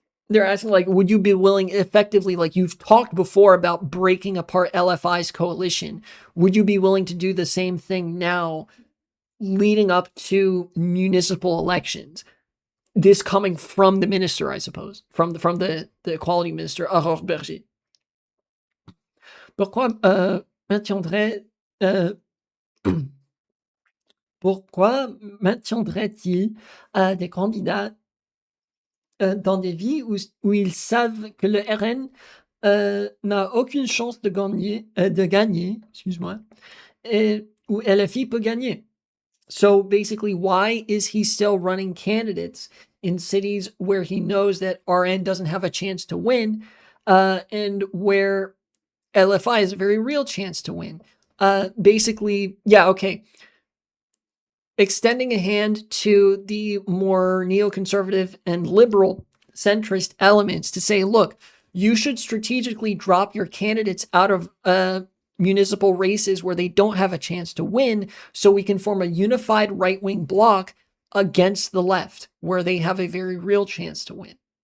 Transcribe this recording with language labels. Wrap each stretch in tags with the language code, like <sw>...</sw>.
<en>They're asking, like, would you be willing, effectively, like you've talked before about breaking apart LFI's coalition, would you be willing to do the same thing now leading up to municipal elections? This coming from the minister, I suppose, from the equality minister, Aurore Berger.</en> <fr>Pourquoi maintiendrait-il des candidats dans des vies où ils savent que le RN n'a aucune chance de gagner, excuse-moi, et où LFI peut gagner?</fr> <en>So basically, why is he still running candidates in cities where he knows that RN doesn't have a chance to win, and where LFI has a very real chance to win? Basically, yeah, okay. Extending a hand to the more neoconservative and liberal centrist elements to say, look, you should strategically drop your candidates out of municipal races where they don't have a chance to win, so we can form a unified right-wing bloc against the left, where they have a very real chance to win.</en>